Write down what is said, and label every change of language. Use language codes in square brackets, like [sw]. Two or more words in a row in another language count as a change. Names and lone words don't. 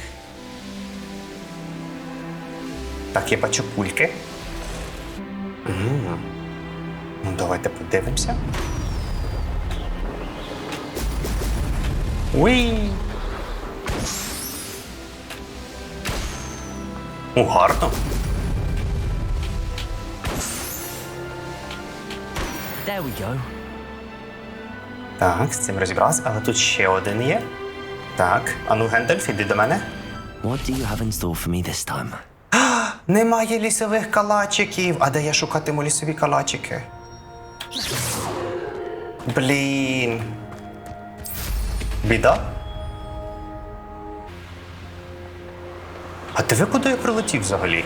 [uk] Так, я бачу кульки. Ну, давайте подивимося. Уй! О, гарно. [en] There we go. [uk] Так, з цим розібрався, але тут ще один є. Так, ану, Гендальф, іди до мене. [en] What do you have in store for me this time? [uk] Немає лісових калачиків. А де я шукатиму лісові калачики? Блін. Біда? А диви, куди я прилетів взагалі?